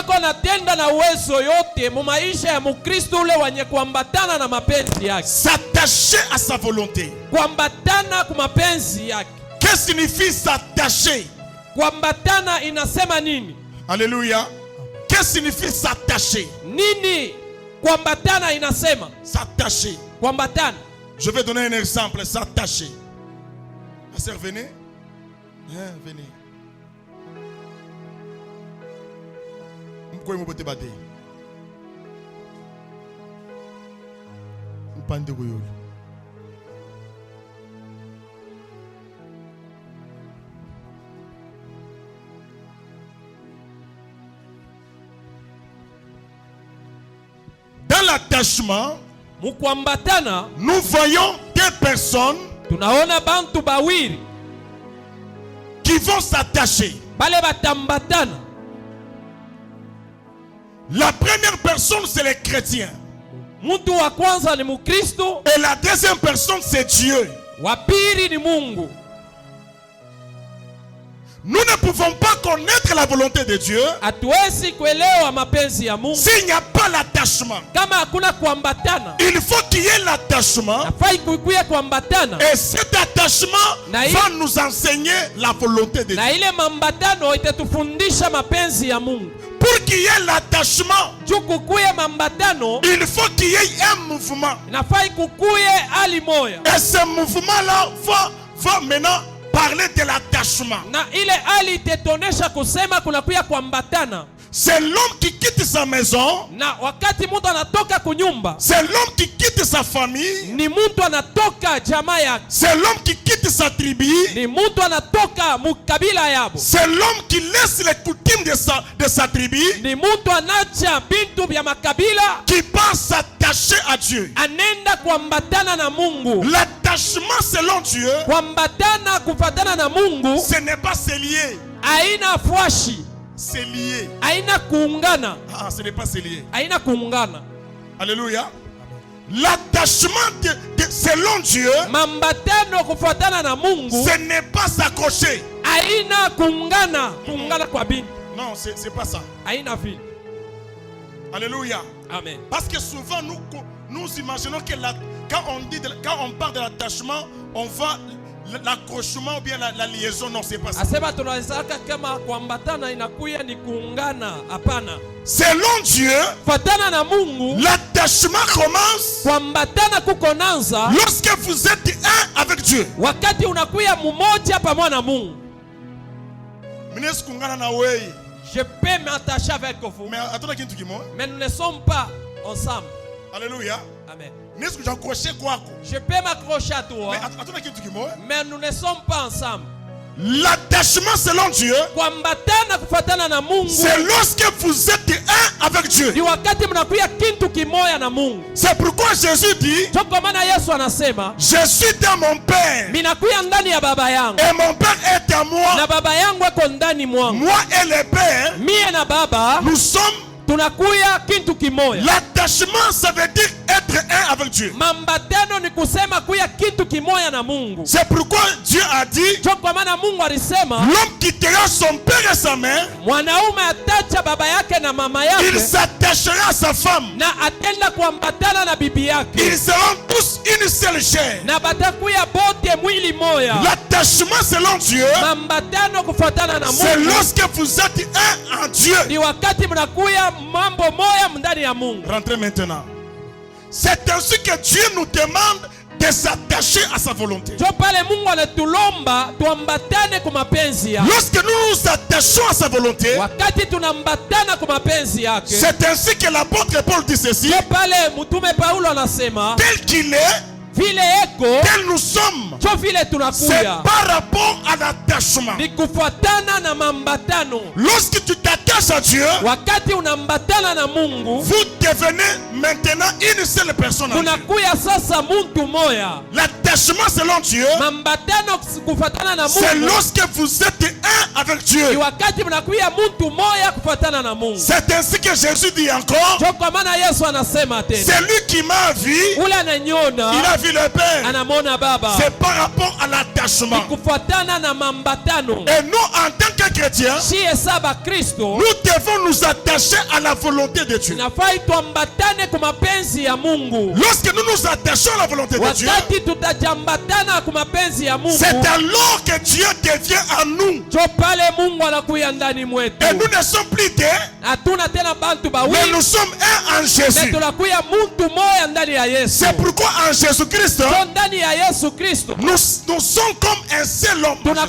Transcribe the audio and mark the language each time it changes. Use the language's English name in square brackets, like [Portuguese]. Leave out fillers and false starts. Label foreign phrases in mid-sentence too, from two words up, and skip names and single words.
[French] S'attacher à sa volonté. Qu'est-ce que signifie s'attacher? Alléluia. Qu'est-ce que signifie s'attacher? [Swahili] Nini kuambatana inasema [French] s'attacher. [Swahili] kuambatana. [French] Je vais donner un exemple, s'attacher. Ma sœur, venez. Venez. Mkoye mbote bate. Mpande goyolo. Dans l'attachement, [Swahili] Mukuambatana, [French] nous voyons des personnes [Swahili] tunaona bantu bawiri [French] qui vont s'attacher. [Swahili] bale batambatana. [French] La première personne, c'est les chrétiens. [Swahili] Muntu wa kwanza ni Mukristo, [French] Et la deuxième personne, c'est Dieu. [Swahili] wa pili ni Mungu. [French] Nous ne pouvons pas connaître la volonté de Dieu [Swahili] Hatuwezi kuelewa mapenzi ya Mungu [French] s'il n'y a pas l'attachement. [Swahili] kama hakuna kuambatana. [French] Il faut qu'il y ait l'attachement. [Swahili] Nafai kuikuye kuambatana, [French] Et cet attachement va nous enseigner la volonté de Dieu. [Swahili] na ile mambatano itatufundisha mapenzi ya Mungu. [French] Pour qu'il y ait l'attachement, [Swahili] Juu kukuye mambatano, [French] il faut qu'il y ait un mouvement. [Swahili] nafai kukuye hali moya, [French] Et ce mouvement-là va maintenant parler de l'attachement. [Swahili] na ile hali itetonesha kusema kunakuya kuambatana. [French] C'est l'homme qui quitte sa maison. [Swahili] Na wakati mtu anatoka kunyumba, [French] C'est l'homme qui quitte sa famille. [Swahili] ni mtu anatoka jamaa yake, [French] C'est l'homme qui quitte sa tribu. [Swahili] ni mtu anatoka mukabila yabo, [French] C'est l'homme qui laisse les coutumes de sa tribu, [Swahili] ni mtu anacha bintu vya makabila, [French] qui part s'attacher à Dieu. [Swahili] anenda kuambatana na Mungu. [French] L'attachement selon Dieu, [Swahili] Kuambatana kufatana na Mungu [French] ce n'est pas se lier, [Swahili] haina fwashi, [French] c'est lier. [Swahili] haina kuungana, [French] Ah, ce n'est pas se lier. [Swahili] haina kuungana. [French] Alléluia. L'attachement selon Dieu, [Swahili] Mambatano kufatana na Mungu [French] ce n'est pas s'accrocher. [Swahili] haina kuungana, kuungana kwa bintu [French] Non, c'est pas ça. [Swahili] haina vile. [French] Alléluia. Amen. Parce que souvent nous imaginons que quand on parle de l'attachement, on va l'accrochement ou bien la liaison. Non, c'est pas ça. [Swahili] Asema tunawezaka kama kuambatana inakuya ni kuungana. Hapana. [French] Selon Dieu, [Swahili] Fatana na Mungu, [French] l'attachement commence [Swahili] kuambatana kukonanza [French] lorsque vous êtes un avec Dieu. [Swahili] wakati unakuya mmoja pamoja na Mungu. [French] Je peux m'attacher avec vous, mais nous ne sommes pas ensemble. Alléluia. Amen. Je Je peux m'accrocher à toi, mais nous ne sommes pas ensemble. L'attachement selon Dieu, [Swahili] Kuambatana kufatana na Mungu [French] c'est lorsque vous êtes un avec Dieu. [Swahili] ni wakati mnakuya kintu kimoya na Mungu. [French] C'est pourquoi Jésus dit, [Swahili] Ndio kwa maana Yesu anasema, [French] je suis dans mon Père [Swahili] minakuya ndani ya baba yangu [French] et mon Père est à moi. [Swahili] na baba yangu ako ndani mwangu. [French] Moi et le Père, [Swahili] Mie na baba [French] nous sommes. [Swahili] tunakuya kintu kimoya. [French] L'attachement, ça veut dire être un avec Dieu. [Swahili] Mambatano ni kusema kuya kintu kimoya na Mungu. [French] C'est pourquoi Dieu a dit, [Swahili] Ndio kwa maana Mungu alisema, [French] l'homme quittera son père et sa mère, [Swahili] mwanaume atacha baba yake na mama [French] il [Swahili] yake [French] s'attachera à sa femme. [Swahili] na atenda kuambatana na bibi yake, [French] Ils seront tous une seule chair. [Swahili] na batakuya bote mwili moya. [French] L'attachement selon Dieu, [Swahili] Mambatano kufatana na [French] c'est [Swahili] Mungu [French] lorsque vous êtes un en Dieu. [Swahili] ni wakati mnakuya mambo moya ndani ya Mungu. [French] Rentrez maintenant. C'est ainsi que Dieu nous demande de s'attacher à sa volonté. [Swahili] Ndio pale Mungu anatulomba tuambatane kwa mapenzi yake. [French] Lorsque nous nous attachons à sa volonté, [Swahili] Wakati tunambatana kwa mapenzi yake, [French] c'est ainsi que l'apôtre Paul dit ceci, [Swahili] ndio pale mtume Paulo anasema, [French] tel qu'il est, [Swahili] vile eko [French] tel nous sommes. [Swahili] ndio vile [French] C'est [Swahili] tunakuya, [French] par rapport à l'attachement. [Swahili] ni kufuatana na mambatano. [French] Lorsque tu t'attaches à Dieu, [Swahili] Wakati unambatana na Mungu, [French] vous devenez maintenant une seule personne en Dieu. [Swahili] unakuya sasa muntu moya. [French] L'attachement selon Dieu, [Swahili] Mambatano kufuatana na [French] c'est [Swahili] Mungu [French] lorsque vous êtes un avec [Swahili] ni [French] Dieu. [Swahili] wakati mnakuya muntu moya kufuatana na Mungu. [French] C'est ainsi que Jésus dit encore, [Swahili] Ndio kwa maana Yesu anasema tena, [French] c'est lui qui m'a vu, [Swahili] ule ananyona [French] il a vu le Père. [Swahili] anamwona baba. [French] C'est par rapport à l'attachement. [Swahili] Kufuatana na mambatano. [French] Et nous, en tant que chrétiens, [Swahili] Shie saba Kristo [French] nous devons nous attacher à la volonté de Dieu. [Swahili] nafai tuambatane kwa mapenzi ya Mungu. [French] Lorsque nous nous attachons à la volonté de Dieu, [Swahili] Wakati [French] c'est alors que Dieu devient en nous. Et nous ne sommes plus deux, mais nous sommes un en Jésus. C'est pourquoi en Jésus-Christ, nous sommes comme un seul homme.